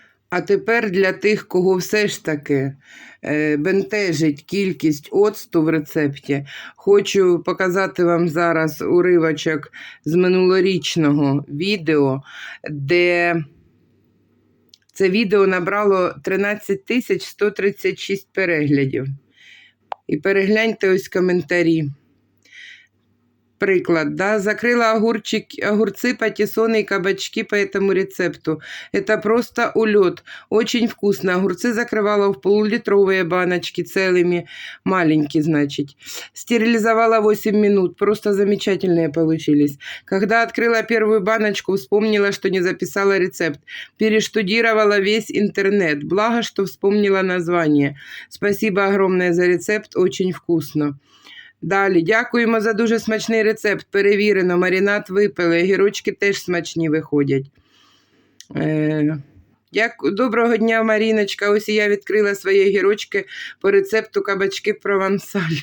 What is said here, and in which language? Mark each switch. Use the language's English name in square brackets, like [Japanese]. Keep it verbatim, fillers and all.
[Ukrainian] А тепер для тих, кого все ж таки е, бентежить кількість оцту в рецепті, хочу показати вам зараз уривочок з минулорічного відео, де це відео набрало тринадцять тисяч сто тридцять шість переглядів. І перегляньте ось коментарі. [Russian] Приклад, да, закрыла огурчик, огурцы, патиссоны и кабачки по этому рецепту. Это просто улет. Очень вкусно. Огурцы закрывала в полулитровые баночки целыми, маленькие, значит. Стерилизовала восемь минут. Просто замечательные получились. Когда открыла первую баночку, вспомнила, что не записала рецепт. Перештудировала весь интернет. Благо, что вспомнила название. Спасибо огромное за рецепт. Очень вкусно. [Ukrainian] Далі, дякуємо за дуже смачний рецепт, перевірено, маринад випили, огірочки теж смачні виходять. Е, дяку... Доброго дня, Маріночка, ось і я відкрила свої огірочки по рецепту кабачки провансаль.